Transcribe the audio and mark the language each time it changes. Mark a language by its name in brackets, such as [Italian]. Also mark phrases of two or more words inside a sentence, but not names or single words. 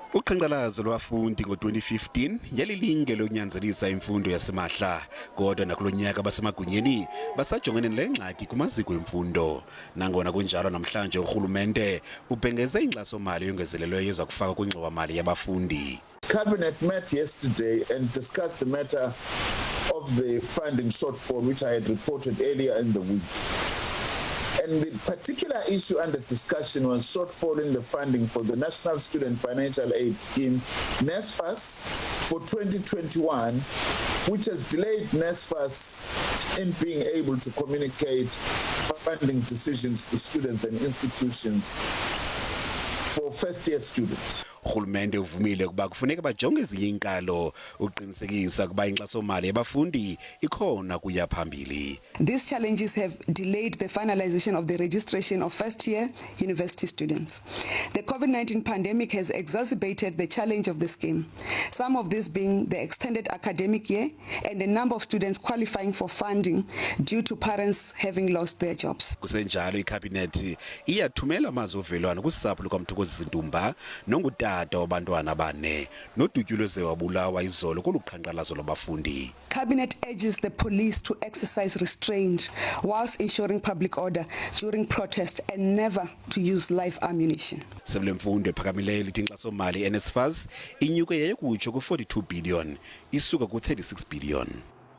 [Xhosa] Uqhanqalazo lwabafundi ngo-2015 yalilinge lokunyanzelisa imfundo yasimahla, kodwa nakulonyaka basemagunyeni basajongene nalengxaki kumaziko emfundo. Nangona kunjalo namhlanje urhulumente ubhengeze inkxaso-mali eyongezelelweyo ezakufaka kwingxowamali yabafundi. [English] Cabinet met yesterday and discussed the matter of the funding shortfall which I had reported earlier in the week. And the particular issue under discussion was shortfall in the funding for the National Student Financial Aid Scheme, NSFAS, for 2021, which has delayed NSFAS in being able to communicate funding decisions to students and institutions for first-year students. [Xhosa] Urhulumente uvumile ukuba kufuneka bajonge ezinye inkalo uqinisekisa ukuba inkxaso-mali yabafundi ikhona kuya phambili. [English] These challenges have delayed the finalization of the registration of first-year university students. The COVID-19 pandemic has exacerbated the challenge of the scheme, some of this being the extended academic year and the number of students qualifying for funding due to parents having lost their jobs. [Xhosa] Kusenjalo ikhabhinethi iyathumela amazwi ovelwano kusapho lukaMthokozisi-Ntumba nongutata wabantwana bane nodutyulo zewabulawa izolo koluqhanqalazo lwabafundi. [English] Cabinet urges the police to exercise restraint whilst ensuring public order during protest and never to use live ammunition. [Xhosa] Sebule mfundo ephakamileyo lithi inkxaso-mali NSFAS inyuke yaye kutsho ku-42 billion isuka ku-36 billion.